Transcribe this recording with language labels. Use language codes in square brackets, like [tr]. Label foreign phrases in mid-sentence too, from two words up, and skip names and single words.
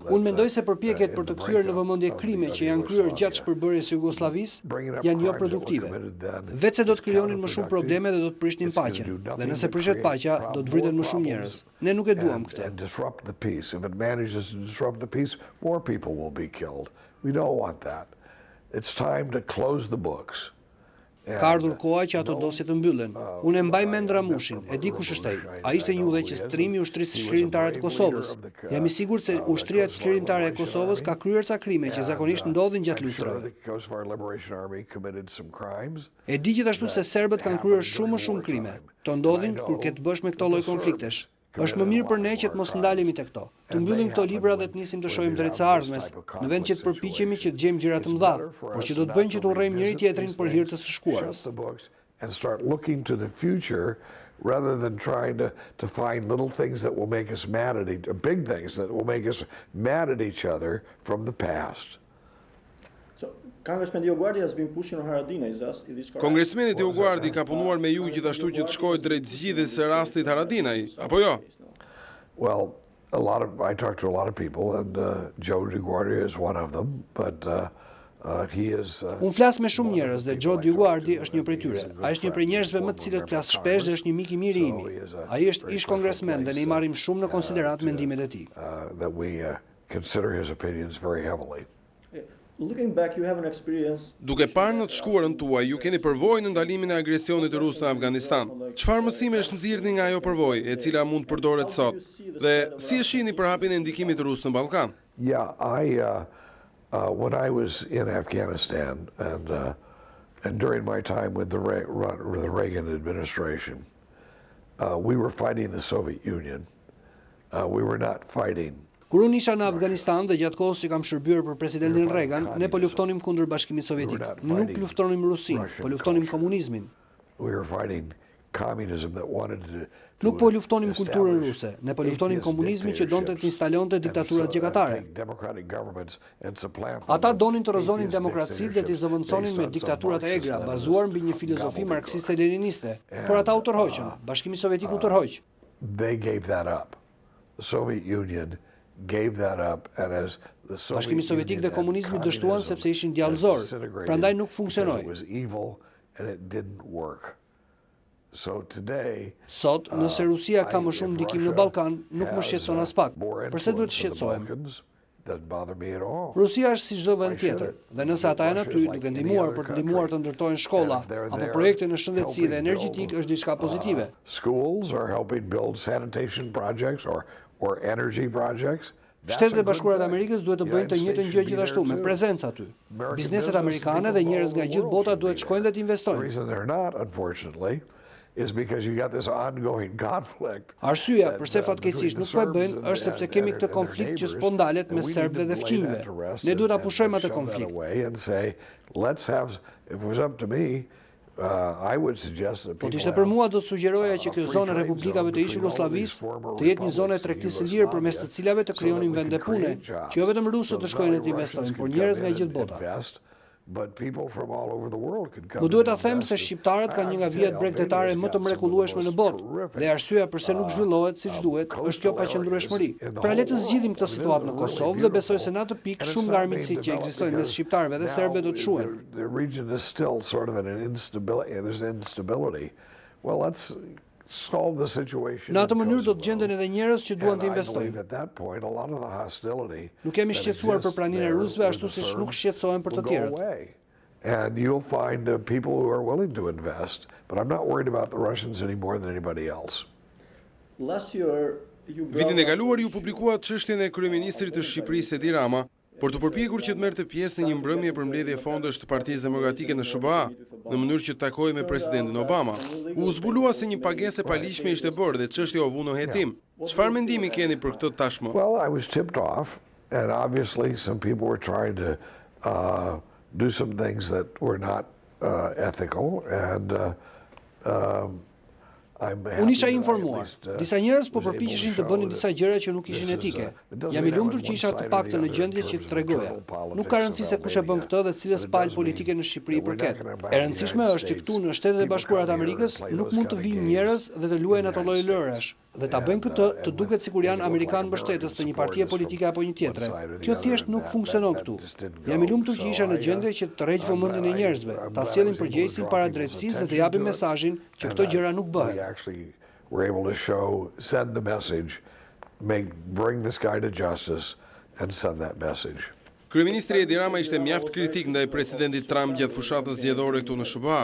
[sq] Unë mendoj se përpjekjet për të kthyer në vëmendje krime që janë kryer gjatë shpërbërjes së Jugosllavisë janë jo produktive. Vetë se do të krijonin më shumë probleme dhe do të prishnin paqen. Dhe nëse prishet paqja, do të vriten më shumë njerëz. Ne nuk e duam këtë. [en] And disrupt the peace. If it manages to disrupt the peace, more people will be killed. We don't want that. It's time to close the books. [sq] Ka ardhur koha që ato dosje të mbyllen. Unë e mbaj mend Ramushin, e di kush është ai. Ai ishte një udhëheqëstrim i ushtrisë çlirimtare të Kosovës. Jam i sigurt se ushtria çlirimtare e Kosovës ka kryer ca krime që zakonisht ndodhin gjatë luftrave. E di gjithashtu se serbët kanë kryer shumë krime. Të ndodhin kur ke të bësh me këto lloj konfliktesh. Është më mirë për ne që të mos ndalemi te këto. Të mbyllim këto libra dhe të nisim të shohim drejt së ardhmes, në vend që të përpiqemi që të gjejmë gjëra të mëdha, por që do të bëjnë që të urrejmë njëri tjetrin për hir të së shkuarës. [en] And start looking to the future rather than trying to find little things that will make us mad at big things that will make us mad at each other from the past. So, Congressman Dioguardi has been pushing on Haradinaj, is this correct? [sq] Kongresmeni Dioguardi ka punuar me ju gjithashtu që të shkojë drejt zgjidhjes së rastit Haradinaj, apo jo? [en] Well, I talked to a lot of people, and Joe Dioguardi is one of them, but he is. [sq] Unë flas me shumë njerëz dhe Joe Dioguardi është një prej tyre. Ai është një prej njerëzve më të cilët flas shpesh dhe është një mik i mirë i imi. Ai është ish kongresmen dhe ne i marrim shumë në konsiderat mendimet e tij. [en] That we consider his opinions very heavily. Looking back, you have an experience. [sq] Duke parë në të shkuarën tuaj, ju keni përvojë në ndalimin e agresionit rus në Afganistan. Çfarë mësimesh nxirrni nga ajo përvojë, e cila mund të përdoret sot? Dhe si e shihni përhapjen e ndikimit rus në Ballkan? [en] Yeah, when I was in Afghanistan and during my time with the Reagan administration, we were fighting the Soviet Union. We were not fighting. [sq] Kur unë isha në Afganistan dhe gjatë kohës që kam shërbyer për presidentin Reagan, ne po luftonim kundër Bashkimit Sovjetik. Nuk luftonim Rusin, po luftonim komunizmin. [en] We were fighting communism that wanted to. [sq] Nuk po luftonim kulturën ruse, ne po luftonim komunizmin që donte të instalonte diktaturat gjykatare. Ata donin të rrëzonin demokracitë dhe t'i zëvendësonin me diktaturat e egra, bazuar mbi një filozofi marksiste-leniniste. Por ata u tërhoqën, Bashkimi Sovjetik u tërhoq. [en] They gave that up. The Soviet Union gave that up, and as the [sq] Bashkimi Sovjetik dhe komunizmi dështuan sepse ishin djallëzor, prandaj nuk funksionoi. [en] It was evil and it didn't work. So today, [sq] Sot, nëse Rusia ka më shumë ndikim në Ballkan, nuk më shqetëson as pak. Përse duhet të shqetësohem? [en] doesn't bother me at all. [sq] Rusia është si çdo vend tjetër, dhe nëse ata janë aty duke ndihmuar për të ndihmuar të ndërtojnë shkolla apo projekte në shëndetësi dhe energjetik, është diçka pozitive. [en] Schools are helping build sanitation projects or energy projects. [sq] Shtetet e Bashkuara të Amerikës duhet të bëjnë të njëjtën gjë gjithashtu, me prezencë aty. Bizneset amerikane dhe njerëz nga gjithë bota duhet shkojnë dhe të [en] The [sq] investojnë. [en] reason they're not, unfortunately, is because you got this ongoing conflict. [sq] Arsyeja pse fatkeqësisht nuk po e bëjnë është sepse kemi këtë konflikt që s'po ndalet mes serbëve dhe fqinjve. Ne duhet ta pushojmë atë konflikt. [en] And say, let's have, if it was up to me, I would suggest that [sq] Po [en] people [sq] t'ishte për mua do të sugjeroja që kjo zonë e republikave të ish Jugosllavisë të jetë një zonë e tregtisë së lirë përmes të cilave të krijonin vende pune, që jo vetëm rusët të shkojnë të investojnë, por njerëz nga gjithë bota. [en] But people from all over the world could come. [sq] Më duhet ta them se shqiptarët kanë një nga vijat bregdetare më të mrekullueshme në botë, dhe arsyeja pse nuk zhvillohet siç duhet është kjo paqëndrueshmëri. Pra le të zgjidhim këtë situatë në Kosovë dhe besoj se në atë pikë shumë nga armiqësitë që ekzistojnë mes shqiptarëve dhe serbëve do të shuhen. [en] The region is still sort of in an instability. There's instability. Well, let's solve the situation. [sq] Në atë mënyrë do të gjenden edhe njerëz që duan të [en] And I believe [sq] investojnë. [en] at that point, a lot of the hostility [sq] Nuk kemi [en] that [sq] shqetësuar për [en] exists [sq] praninë e [en] there [sq] rusëve ashtu [en] with the [sq] siç nuk [en] Serbs [sq] shqetësohen për të [en] will go [sq] tjerët. [en] away. And you'll find people who are willing to invest, but I'm not worried about the Russians any more than anybody else. [sq] Vitin e kaluar ju publikua çështjen e kryeministrit të Shqipërisë Edi Rama për të përpjekur që të merrte pjesë në një mbrëmje për mbledhje fondesh të Partisë Demokratike në SBA, në mënyrë që të takojë me presidentin Obama. U zbulua se një pagesë e paligjshme ishte bërë dhe çështja u vu në hetim. Çfarë mendimi keni për këtë tashmë? [en] Well, I was tipped off, and obviously some people were trying to do some things that were not ethical, and I'm happy [sq] Unë isha [en] that I at [sq] informuar. [en] least, [sq] Disa njerëz po [en] was able to [sq] përpiqeshin të [en] show [sq] bënin [en] that [sq] disa gjëra që nuk ishin [en] this is [sq] etike. [en] it doesn't [sq] Jam i [en] have [sq] lumtur që [en] one [sq] isha [en] side [sq] të [en] or [sq] paktën [en] the [sq] në [en] other [sq] gjendje [en] in [sq] që [en] terms [sq] të [en] of [sq] tregoja. [en] internal politics [sq] Nuk ka [en] of [sq] rëndësi se kush e bën [en] Albania, [sq] këtë dhe cilës [en] but it [sq] palë [en] does [sq] politike [en] mean [sq] në Shqipëri [en] that we're not [sq] përket. [en] gonna back [sq] E [en] the [sq] rëndësishme [en] United [sq] është që këtu në [en] States, [sq] Shtetet e [en] people [sq] Bashkuara të [en] come here and [sq] Amerikës [en] play [sq] nuk [en] those [sq] mund të [en] kind of [sq] vinë [en] games [sq] njerëz dhe të luajnë [en] in [sq] ato [en] the [sq] lloj [en] United [sq] lërash. [en] States. [sq] Dhe ta bëjnë këtë [en] And [sq] të duket sikur janë [en] they look [sq] amerikan [en] like [sq] mbështetës të një [en] American [sq] partie [en] supporters [sq] politike [en] from [sq] apo një tjetre. [en] one side or the [sq] Kjo [en] other, [sq] thjesht [en] and [sq] nuk [en] that [sq] funksionon [en] just [sq] këtu. [en] didn't [sq] Jam i [en] go. [sq] lumtur që isha në gjendje që të rreq vëmendjen e njerëzve, ta sjellin përgjegjësin para drejtësisë dhe të japin mesazhin që këto gjëra nuk [en] We [sq] bëhen. [en] actually were able to send the message, bring this guy to justice, and send that message. [sq] Kryeministri Edi Rama ishte mjaft kritik ndaj presidentit Trump gjatë fushatës zgjedhore këtu në SBA.